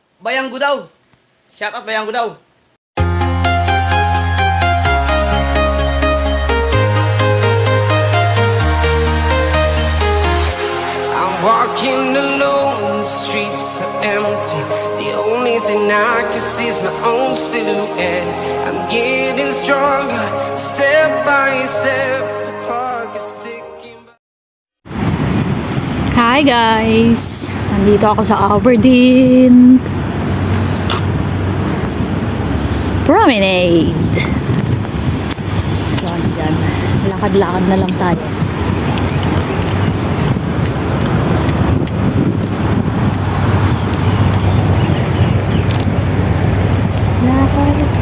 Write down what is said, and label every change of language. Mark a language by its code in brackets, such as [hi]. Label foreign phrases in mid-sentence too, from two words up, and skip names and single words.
[tl] Bayanggo daw. [en] Shout out [tl] Bayanggo daw. [en] I'm walking alone, the streets are empty. The only thing I can see is my own silhouette. I'm getting stronger, step by step. The clock is ticking. Hi guys! [tl] Nandito ako sa Aberdeen Promenade. So, andyan. Lakad-lakad na lang tayo. Lakad.